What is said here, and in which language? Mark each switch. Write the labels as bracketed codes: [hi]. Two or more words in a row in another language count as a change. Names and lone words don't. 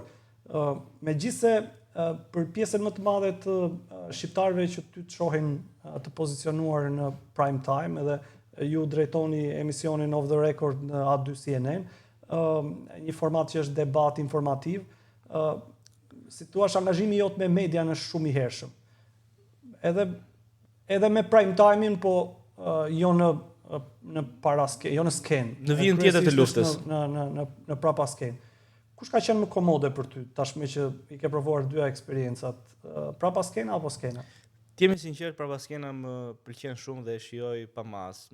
[sq] Megjithse për pjesën më të madhe të shqiptarëve që ty të shohin të pozicionuar në prime time edhe ju drejtoni emisionin Off the Record në A2 CNN, një format që është debat informativ. Si thua, angazhimi jot me media është shumë i hershëm. Edhe me [en] prime time- [sq] in, po jo në paraskenë, jo në skenë. Në vijën tjetër të luftës. Në prapa skenë. Kush ka qenë më komode për ty, tashmë që i ke provuar dyja eksperiencat, prapa skena apo skena? Të jemi sinqert, prapa skena më pëlqen shumë dhe e shijoj pa mas.